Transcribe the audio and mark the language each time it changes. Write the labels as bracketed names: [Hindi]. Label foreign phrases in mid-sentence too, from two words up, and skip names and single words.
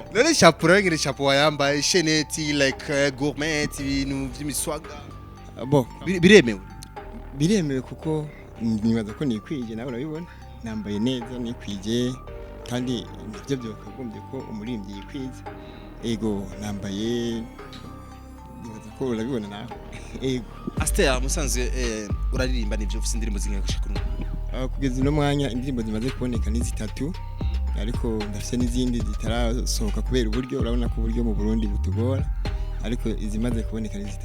[Rundi] none chapeau ngire chapeau wayambaye sheneti like gourmet ibintu by'imiswaga bon biremewe kuko nibaza ko nikwije nawe urabibona nambaye neza nikwije kandi nibyo byakagombye ko umurimbyi yikwiza ego nambaye nibaza ko urabibona nawe ego Aster musanzwe uraririmba nivyo ufite indirimbo zingahe gushika kugeza no mwanya indirimbo zimaze kuboneka ni 3 ariko ndafite n'izindi zitarasohoka kubera uburyo urabona ko uburyo mu Burundi butugora ariko izimaze kuboneka ni 3.